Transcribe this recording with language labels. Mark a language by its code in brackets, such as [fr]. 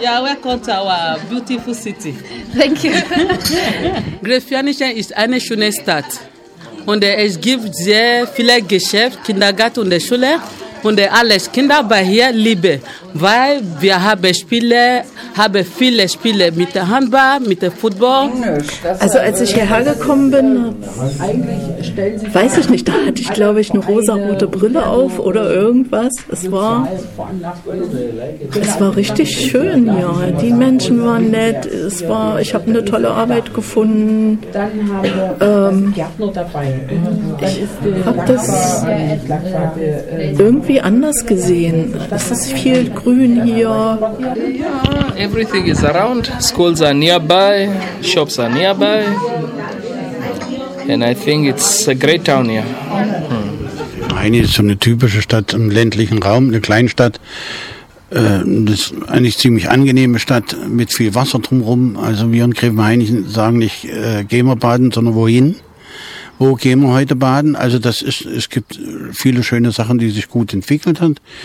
[en] Yeah, welcome to our beautiful city. Thank you. [de] Gräfianischen ist eine schöne Stadt. Und es gibt sehr viele Geschäfte, Kindergarten und Schule. Und alles, Kinder bei hier lieben, weil wir haben viele Spiele mit der Handball, mit dem Football. Also als ich hierher gekommen bin, weiß ich nicht, da hatte ich glaube ich eine rosa-rote Brille auf oder irgendwas. Es war richtig schön hier, die Menschen waren nett, ich habe eine tolle Arbeit gefunden. Ich habe das irgendwie anders gesehen, es ist viel grün hier. [en] Everything is around. Schools are nearby. Shops are nearby. And I think it's a great town here. [de] Eine ist so eine typische Stadt im ländlichen Raum, eine Kleinstadt. Das ist eigentlich eine ziemlich angenehme Stadt mit viel Wasser drumherum. Also wir in Gräfenhainichen sagen nicht, gehen wir baden, sondern wohin? Wo gehen wir heute baden? Also es gibt viele schöne Sachen, die sich gut entwickelt haben.